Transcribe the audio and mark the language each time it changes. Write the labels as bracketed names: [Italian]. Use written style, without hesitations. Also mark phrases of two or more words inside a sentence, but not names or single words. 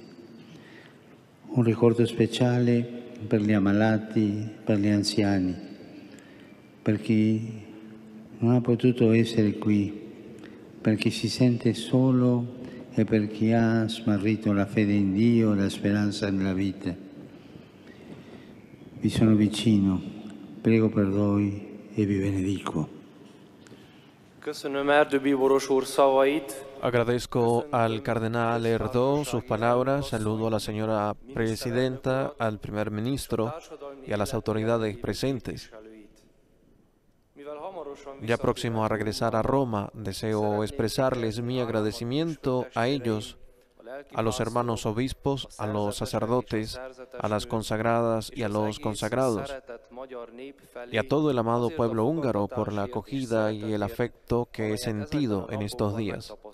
[Italian] Un ricordo speciale per gli ammalati, per gli anziani, per chi non ha potuto essere qui, per chi si sente solo e per chi ha smarrito la fede in Dio e la speranza nella vita. Vi sono vicino, prego per voi e vi benedico. [Hungarian] Köszönöm erdőbíboros úr szavait. [Spanish] Agradezco al cardenal Erdó sus palabras, saludo a la señora presidenta, al primer ministro y a las autoridades presentes. Ya próximo a regresar a Roma, deseo expresarles mi agradecimiento a ellos, a los hermanos obispos, a los sacerdotes, a las consagradas y a los consagrados, y a todo el amado pueblo húngaro por la acogida y el afecto que he sentido en estos días.